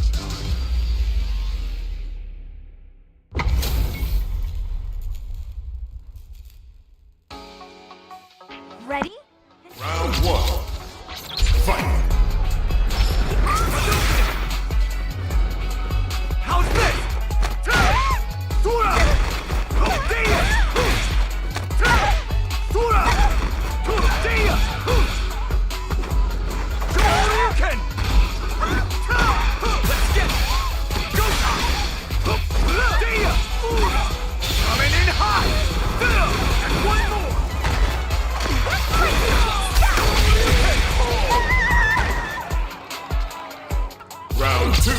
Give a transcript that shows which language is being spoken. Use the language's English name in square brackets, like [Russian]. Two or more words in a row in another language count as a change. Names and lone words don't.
[English] Ready? Round one. Fight. How's this? Tura! Dia! Tura! Dia! Shoryuken! Let's get go! Dia! Coming in hot! And one more! Round two.